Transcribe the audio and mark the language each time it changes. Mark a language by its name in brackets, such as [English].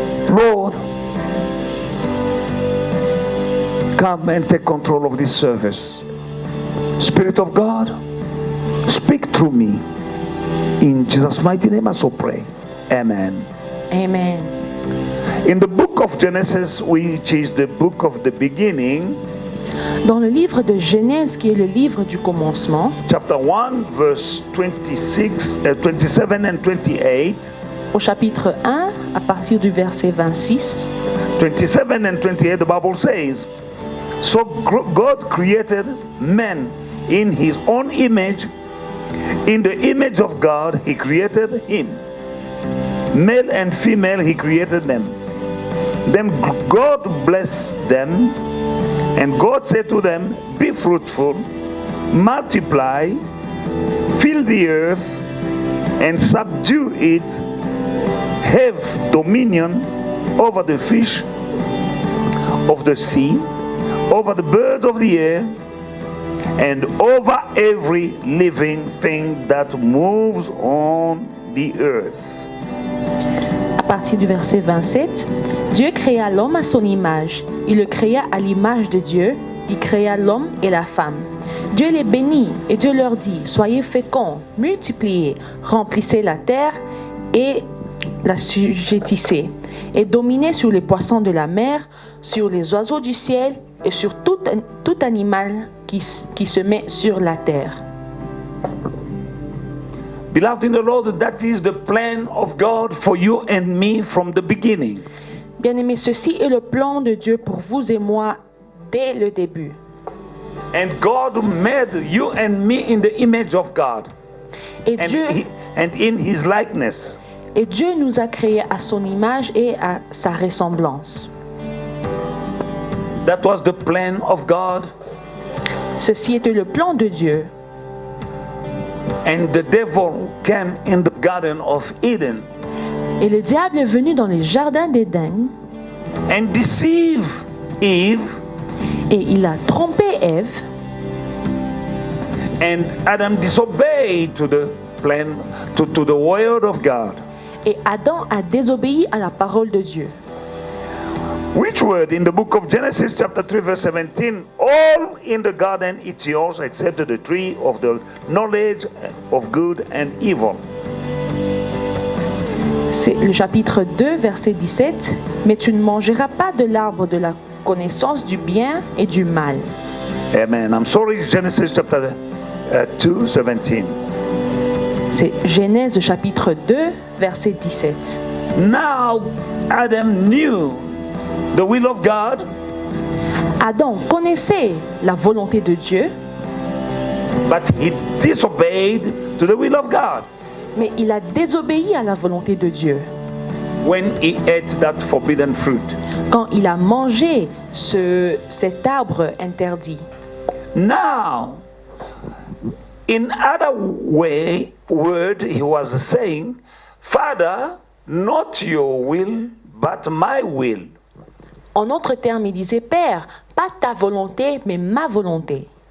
[English] Lord, come and take control of this service. Spirit of God, speak through me. In Jesus' mighty name I so pray. Amen. Amen. In the book of Genesis, which is the book of the beginning, [French] Dans le livre de Genèse, qui est le livre du commencement, [English] chapter 1, verse 27 and 28, [French] au chapitre 1, à partir du verset 26, [English] 27 and 28, the Bible says, "So God created man in his own image. In the image of God, he created him. Male and female, he created them. Then God blessed them, and God said to them, 'Be fruitful, multiply, fill the earth, and subdue it. Have dominion over the fish of the sea, over the birds of the air, and over every living thing that moves on the earth.'" [French] à partir du verset 27, Dieu créa l'homme à son image. Il le créa à l'image de Dieu. Il créa l'homme et la femme. Dieu les bénit et Dieu leur dit, soyez féconds, multipliez, remplissez la terre et la sujettissez, et dominez sur les poissons de la mer, sur les oiseaux du ciel et sur tout animal qui se met sur la terre. [English] Beloved in the Lord, that is the plan of God for you and me from the beginning. [French] Bien-aimés, ceci est le plan de Dieu pour vous et moi dès le début. [English] And God made you and me in the image of God. [French] Et Dieu [English] And in his likeness. [French] Et Dieu nous a créés à son image et à sa ressemblance. [English] That was the plan of God. [French] Ceci était le plan de Dieu. [English] And the devil came in the Garden of Eden. [French] Et le diable est venu dans les jardins d'Éden. [English] And deceived Eve. [French] Et il a trompé Ève. [English] And Adam disobeyed to the plan, to the word of God. [French] Et Adam a désobéi à la parole de Dieu. [English] Which word in the book of Genesis chapter 3 verse 17, all in the garden it's yours except the tree of the knowledge of good and evil. [French] C'est le chapitre 2 verset 17. Mais tu ne mangeras pas de l'arbre de la connaissance du bien et du mal. [English] Amen. I'm sorry, Genesis chapter 2, 17. [French] C'est Genèse chapitre 2 verset 17. [English] Now Adam knew the will of God, [French] Adam connaissait la volonté de Dieu, [English] but he disobeyed to the will of God [French] mais il a désobéi à la volonté de Dieu [English] when he ate that forbidden fruit. [French] quand il a mangé cet arbre interdit. [English] Now, in other word, he was saying, Father, not your will, but my will. [French] En d'autres termes, il disait, Père, pas ta volonté, mais ma volonté.